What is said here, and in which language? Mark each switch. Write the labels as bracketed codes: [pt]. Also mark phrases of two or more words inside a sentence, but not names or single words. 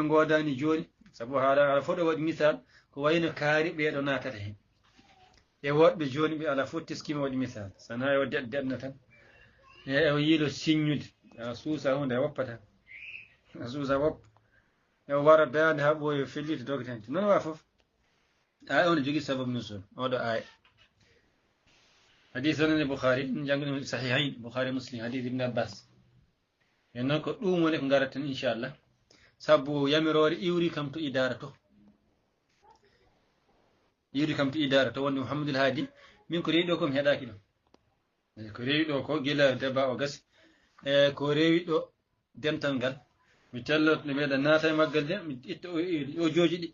[ff] godani joni saabu haala ala fof ɗo waɗi misal ko wayno kaari ɓeeɗo natata hen e woɗɓe joni ɓe ala fof teskima waɗi misal sana o deɗno tan e o yiilo signude a suusa hunde a woppa tan a suusa woppa e o wara dande ha ɓooyo fellito dogata hen noon wa fof ay on jogui sababu nusul oɗo aya hadith onene Bukhari jangguɗum sahihayn Bukhari Muslim hadith Ibn Abbas e noon ko ɗum woni ko garat tan inchallah saabu yamirore iwri kam to idara to iwri kam to idara to wonde Mouhamadoul Hadi min ko rewi ɗo ko mi heeɗaki ɗum ko rewi ɗo ko guila débat o gasi e ko rewi ɗo dental ngal mi telloto nde mbiɗa naata e maggal nde mi itta o joji ɗi